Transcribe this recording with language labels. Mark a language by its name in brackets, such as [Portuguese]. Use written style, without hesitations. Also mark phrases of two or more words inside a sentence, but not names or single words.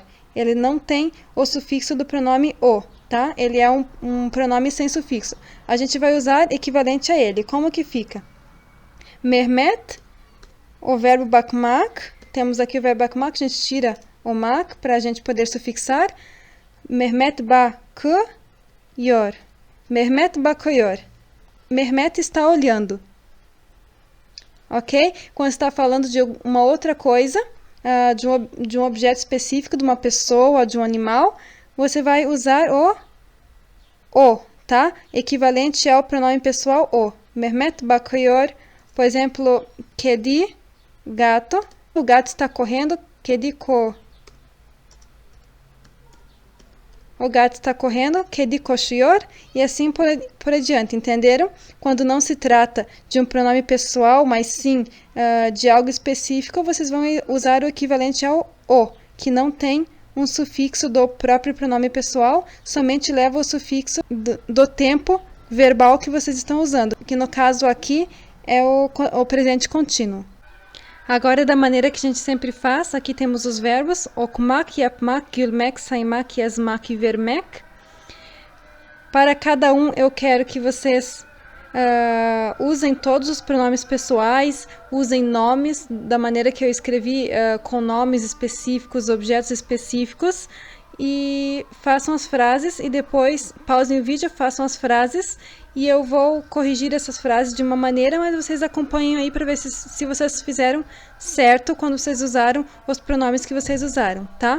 [Portuguese] Ele não tem o sufixo do pronome o, tá? Ele é um pronome sem sufixo. A gente vai usar equivalente a ele. Como que fica? Mehmet, o verbo bakmak. Temos aqui o verbo bakmak, a gente tira o mak para a gente poder sufixar. [Turkish] Mehmet bakıyor. Mehmet bakıyor. [Portuguese] Mehmet está olhando. Ok? Quando está falando de uma outra coisa, de um objeto específico, de uma pessoa, de um animal, você vai usar o, tá? Equivalente ao pronome pessoal o. [Turkish] Mehmet bakıyor, [Portuguese] por exemplo, kedi, gato. O gato está correndo, [Turkish] kedi ko. [Portuguese] O gato está correndo, [Turkish] kedi koşuyor, [Portuguese] e assim por adiante, entenderam? Quando não se trata de um pronome pessoal, mas sim de algo específico, vocês vão usar o equivalente ao o, que não tem um sufixo do próprio pronome pessoal, somente leva o sufixo do tempo verbal que vocês estão usando, que no caso aqui é o presente contínuo. Agora, da maneira que a gente sempre faz, aqui temos os verbos [Turkish] okumak, yapmak, gülmek, saymak, yazmak [Portuguese] e vermek. Para cada um, eu quero que vocês usem todos os pronomes pessoais, usem nomes da maneira que eu escrevi, com nomes específicos, objetos específicos, e façam as frases e depois pausem o vídeo, façam as frases e eu vou corrigir essas frases de uma maneira, mas vocês acompanhem aí para ver se vocês fizeram certo quando vocês usaram os pronomes que vocês usaram, tá?